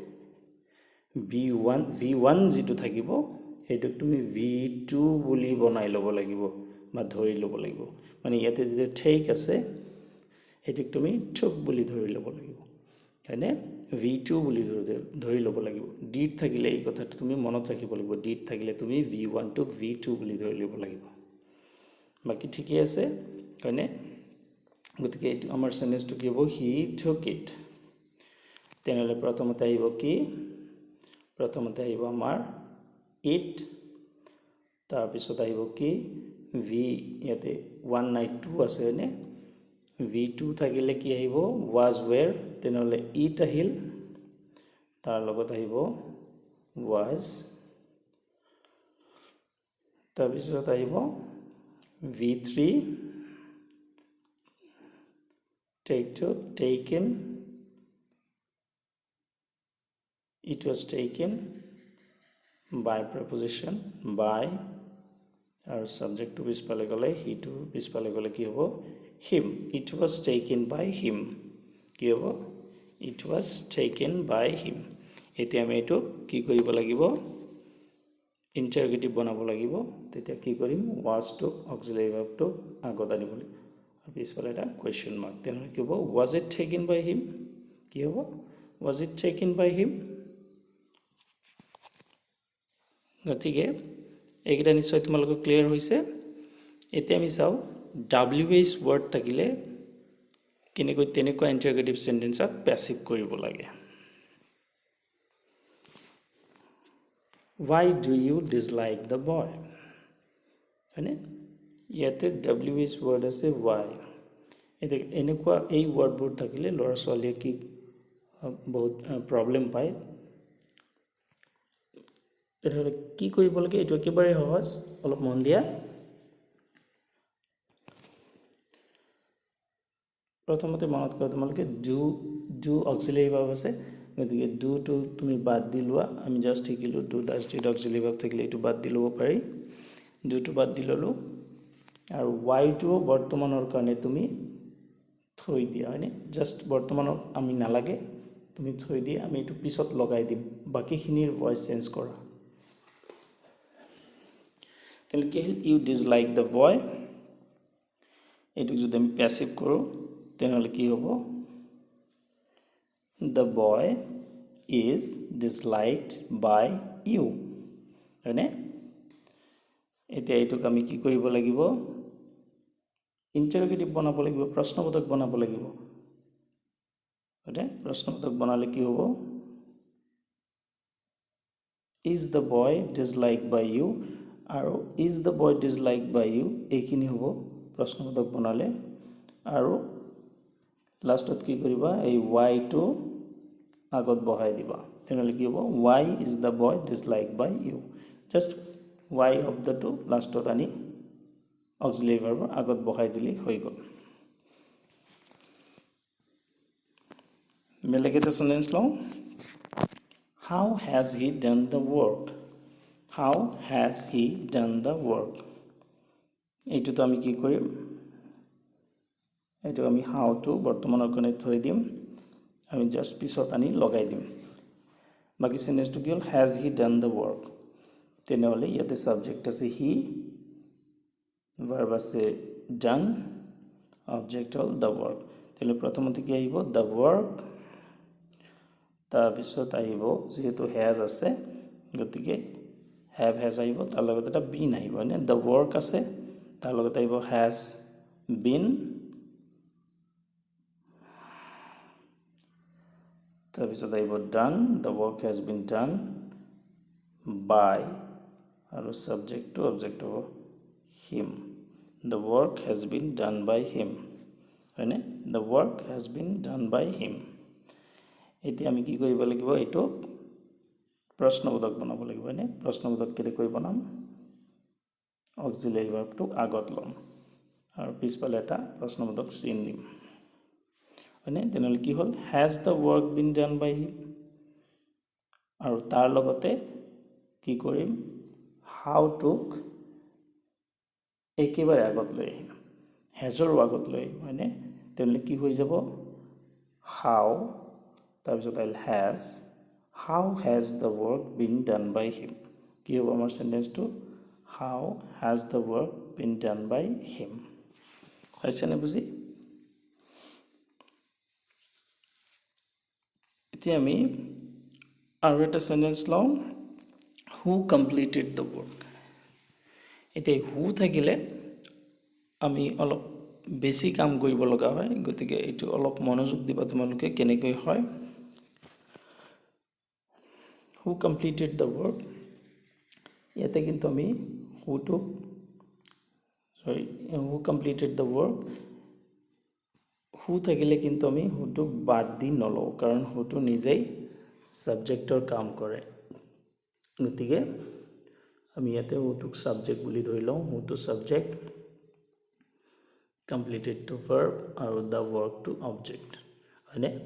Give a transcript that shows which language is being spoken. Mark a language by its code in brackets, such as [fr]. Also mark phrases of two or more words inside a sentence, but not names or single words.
[as] v1 যেটো থাকিব হেতুক তুমি v2 বুলি বনাই ল'ব লাগিব বা ধৰি ল'ব লাগিব মানে ইয়াতে যে টেক আছে হেতুক তুমি টুক বুলি ধৰি ল'ব লাগিব হয়নে v2 বুলি ধৰি ল'ব লাগিব ডিড থাকিলে এই কথাটো তুমি মনত ৰাখিব লাগিব ডিড থাকিলে তুমি v1 টুক v2 বুলি ধৰি ল'ব লাগিব বাকি ঠিকই আছে হয়নে গতিকে এইটো আমাৰ সেন্টেন্সটো কি হ'ব [en] he took it [as] তেনেহলে প্ৰথমতে আহিব কি প্ৰথমতে আহিব আমাৰ it তাৰ পিছত আহিব কি ভি ইয়াতে 1 নাই 2 আছে নে v2 থাকিলে কি আহিব [en] was where [as] তেনেহলে it আহিল তাৰ লগত আহিব was তাৰ পিছত আহিব [en] v3 take to taken it was taken by preposition by [as] আৰু subject to পিছফালে গলে he to পিছফালে গলে কি হ'ব him [en] it was taken by him [as] কি হ'ব [en] it was taken by him [as] এতিয়া আমি এটো কি কৰিব লাগিব ইন্টাৰগেটিভ বনাব লাগিব তেতিয়া কি কৰিম was to [en] auxiliary verb [as] to আগত আনিব লাগিব আৰু পিছফালে এটা [en] question mark [as] তেনে কি হ'ব [en] was it taken by him [as] কি হ'ব [en] was it taken by him [as] গতিকে এইটা নিশ্চয় তোমালোকৰ ক্লিয়াৰ হৈছে এতিয়া আমি চাও [en] WH word [as] থাকিলে কেনেকৈ তেনেকৈ ইন্টাৰগেটিভ সেন্টেন্সত প্যাসিভ কৰিব লাগে [en] Why do you dislike the boy? [as] হয়নে ইয়াতে [en] WH word [as] আছে why এতে এনেকুৱা এই ওয়ার্ডবোৰ থাকিলে লৰা ছোৱালীয়ে কি বহুত প্ৰবলেম পায় তেতিয়াহলে কি কৰিব লাগে এটো একেবাৰে সহজ অলপ মন দিয়া প্ৰথমতে মনত কৰা তোমালোকে [en] do auxiliary verb [as] আছে গতিকে do to তুমি বাদ দিলুৱা আমি জাস্ট শিকিলো [en] do dash did auxiliary verb [as] থাকিলে এটো বাদ দিলব পাৰি do to বাদ দিললো আৰু why to বৰ্তমানৰ কাৰণে তুমি থৈ দিয়া হয়নে জাস্ট বৰ্তমানৰ আমি নালাগে তুমি থৈ দিয়া আমি এটো পিছত লগাই দিম বাকিখিনিৰ ভয়েস চেঞ্জ কৰা তেল কি [en] you dislike the boy [as] এটো যদি আমি প্যাসিভ কৰো তেনেহলে কি হ'ব [en] the boy is disliked by you [as] হয়নে এতিয়া এটোক আমি কি কৰিব লাগিব ইন্টাৰগেটিভ বনাব লাগিব প্ৰশ্নবোধক বনাব লাগিব হয়নে প্ৰশ্নবোধক বনালে কি হ'ব [en] is the boy disliked by you [as] আৰু [en] is the boy disliked by you [as] এইখিনি হ'ব প্ৰশ্নবোধক বনালে আৰু লাষ্টত কি কৰিবা এই why to আগত বহাই দিবা তেনেহলে কি হ'ব [en] why is the boy disliked by you just why of the [as] to লাষ্টত আনি [en] auxiliary verb [as] আগত বহাই দিলি হৈ গল মেলেকেতে সেন্টেন্স লও [en] how has he done the work how has he done the work [as] এইটো তো আমি কি কৰিম এইটো আমি how to বৰ্তমানৰ কাৰণে থৈ দিম আমি জাস্ট পিছত আনি লগাই দিম বাকি সেন্টেন্সটো কি হল [en] has he done the work [as] তেনেহলে ইয়াতে সাবজেক্ট আছে he verb আছে done object হল [en] the work [as] তেলে প্ৰথমতে কি আহিব [en] the work [as] তাৰ পিছত আহিব যেহেতু has আছে গতিকে [en] have has [as] আহিব তাৰ লগত এটা been আহিব মানে [en] the work [as] আছে তাৰ লগত আহিব [en] has been [as] তাৰ পিছত আহিব [en] done the work has been done by আৰু subject to object of him the work has been done by him [as] হয়নে [en] the work has been done by him [as] এতিয়া আমি কি কৰিব লাগিব এটো প্ৰশ্নবোধক বনাব লাগিব হয়নে প্ৰশ্নবোধক কেনেকৈ বনাম [en] auxiliary verb [as] to আগত লম আৰু পিছফালে এটা প্ৰশ্নবোধক চিন দিম হয়নে তেনেহলে কি হল [en] has the work been done by him [as] আৰু তাৰ লগতে কি কৰিম [en] how took [as] একেবাৰে আগত লৈ আহিম hasৰ আগত লৈ হয়নে তেনেহলে কি হৈ যাব how তাৰ পিছত আহিল has [en] how has the work been done by him [as] কি হ'ব আমাৰ সেন্টেন্সটো [en] how has the work been done by him [as] হৈছে নে বুজি এতিয়া আমি আৰু এটা সেন্টেন্স লওঁ [en] who completed the work [as] এতিয়া who থাকিলে আমি অলপ বেছি কাম কৰিব লগা হয় গতিকে এইটো অলপ মনোযোগ দিবা তোমালোকে কেনেকৈ হয় [en] who completed the work [as] ইয়াতে কিন্তু আমি [en] who completed the work [as] who থাকিলে কিন্তু আমি whoটোক বাদ দি নলওঁ কাৰণ whoটো নিজেই সাবজেক্টৰ কাম কৰে গতিকে আমি ইয়াতে whoটোক সাবজেক্ট বুলি ধৰি লওঁ whoটো সাবজেক্ট completed to verb আৰু [en] the work [as] to object হয়নে